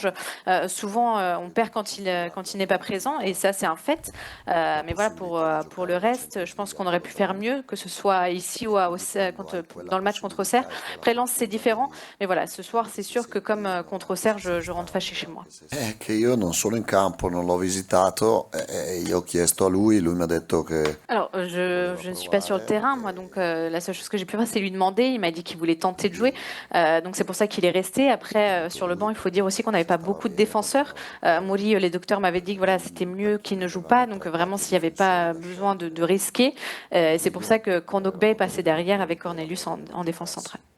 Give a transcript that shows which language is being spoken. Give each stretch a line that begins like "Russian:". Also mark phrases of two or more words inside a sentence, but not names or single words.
French: Souvent, on perd quand il n'est pas présent, et ça c'est un fait. Mais voilà, pour le reste, je pense qu'on aurait pu faire mieux, que ce soit ici ou dans le match contre Auxerre. Après Lens, c'est différent, mais voilà, ce soir c'est sûr que comme contre Auxerre, je rentre fâché chez moi.
Italian: Che io non sono in campo, non l'ho visitato e io ho chiesto a lui mi ha detto che.
French: Alors, je ne suis pas sur le terrain, moi, donc la seule chose que j'ai pu faire, c'est lui demander. Il m'a dit qu'il voulait tenter de jouer, donc c'est pour ça qu'il est resté. Après, sur le banc, il faut dire aussi qu'on n'avait pas beaucoup de défenseurs. Mouri, les docteurs m'avaient dit que voilà, c'était mieux qu'il ne joue pas, donc vraiment, s'il n'y avait pas besoin de risquer, c'est pour ça que Kondogbé est passé derrière avec Cornelius en défense centrale.